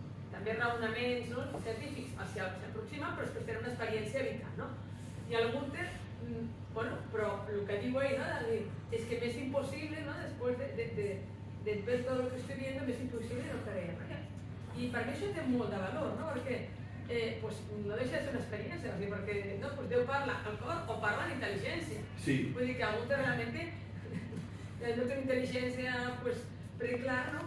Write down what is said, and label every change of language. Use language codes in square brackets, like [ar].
[ca] També raonaments científics s'aproximen, però després tenen una experiència vital, no? I el Gunther, bueno, però el que diu ell, ¿no? [es] Es que me es imposible, ¿no? Después de ver todo lo que estoy viendo, me es imposible no creer. Y para mí [ca] això té molt de valor, no? Perquè pues, no deixa de ser una experiència, perquè no, pues Déu parla al cor o parla en intel·ligència. Sí. Vull dir que algú realment no té intel·ligència pues, preclara, no?